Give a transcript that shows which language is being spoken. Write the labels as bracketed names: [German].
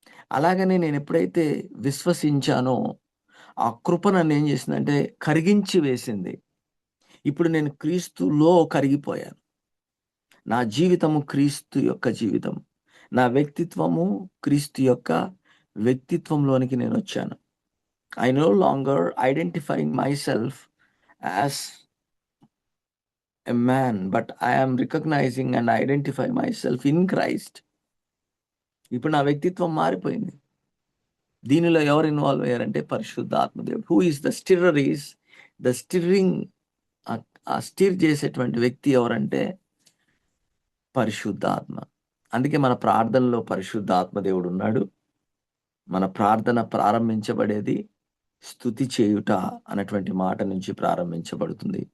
[Telugu] అలాగనే నేనెప్పుడైతే విశ్వసించానో, ఆ కృప నన్నేం చేసిందంటే కరిగించి వేసింది. ఇప్పుడు నేను క్రీస్తులో కరిగిపోయాను. నా జీవితము క్రీస్తు యొక్క జీవితం. నా వ్యక్తిత్వము క్రీస్తు యొక్క వ్యక్తిత్వంలోనికి నేనొచ్చాను. [English] I no longer identifying myself as a man, but I am recognizing and identify myself in Christ. [Telugu] ఇప్పుడు నా వ్యక్తిత్వం మారిపోయింది. దీనిలో ఎవరు ఇన్వాల్వ్ అయ్యారంటే పరిశుద్ధాత్మ దేవుడు. [English] Who is the stirrer is the stirring. [Telugu] ఆ స్టిర్ చేసేటువంటి వ్యక్తి ఎవరంటే పరిశుద్ధాత్మ. అందుకే మన ప్రార్థనలో పరిశుద్ధాత్మ దేవుడు ఉన్నాడు. మన ప్రార్థన ప్రారంభించబడేది స్తుతి చేయుట అన్నటువంటి మాట నుంచి ప్రారంభించబడుతుంది.